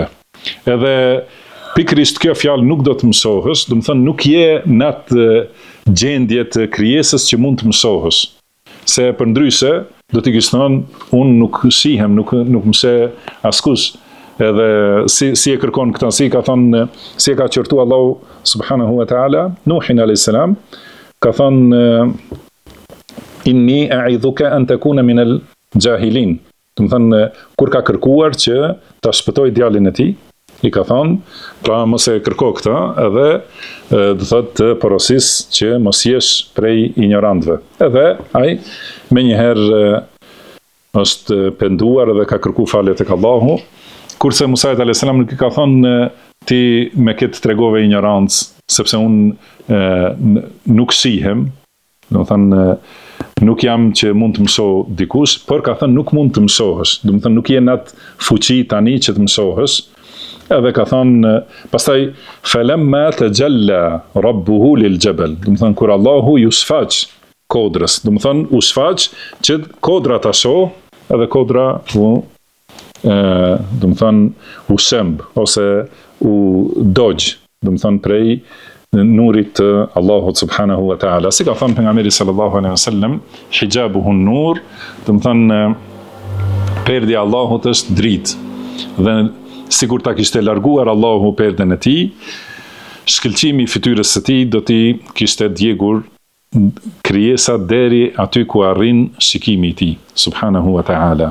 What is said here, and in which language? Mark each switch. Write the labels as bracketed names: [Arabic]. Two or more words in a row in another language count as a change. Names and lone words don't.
[Albanian] Edhe pikërisht kjo fjalë nuk do të më shohësh, do të thonë nuk je në atë gjendje të krijesës që mund të më shohësh. Se përndryshe do t'i kishte thënë unë nuk shihem, nuk më sheh askush. Edhe si e kërkon këtë, si e ka qortu Allahu [Arabic] سبحانه وتعالى [Albanian] Nuhin [Arabic] عليه السلام, [Albanian] ka thënë [Arabic] إني أعظك أن تكون من الجاهلين. [Albanian] Do të thënë kur ka kërkuar që ta shpëtoj djalin e tij, i ka thënë, pra mos e kërko këtë, edhe do thotë të porosis që mos jesh prej ignorantëve. Edhe ai menjëherë është penduar edhe ka kërkuar falje tek Allahu, kurse Musa [Arabic] عليه السلام [Albanian] nuk i ka thënë ti me këtë tregove ignorancë, sepse unë nuk shihem, do të thënë nuk jam që mund të më shoh dikush, por ka thënë nuk mund të më shohësh. Do të thënë nuk je në atë fuqi tani që të më shohësh. Edhe ka thënë pastaj [Arabic] فلما تجلى ربه للجبل. [Albanian] Do të thënë kur Allahu ju shfaq kodrës, do të thënë u shfaq që kodra ta shoh, edhe kodra do të thënë u shemb ose u dogj, do të thënë prej nurit të Allahut [Arabic] سبحانه وتعالى. [Albanian] Si ka thënë pejgamberi [Arabic] صلى الله عليه وسلم, حجابه النور, [Albanian] do të thënë perdi Allahut është dritë. Dhe sikur ta kishte larguar Allahu perden e tij, shkëlqimi i fytyrës së tij do t'i kishte djegur krijesat deri aty ku arrin shikimi i tij [Arabic] سبحانه وتعالى.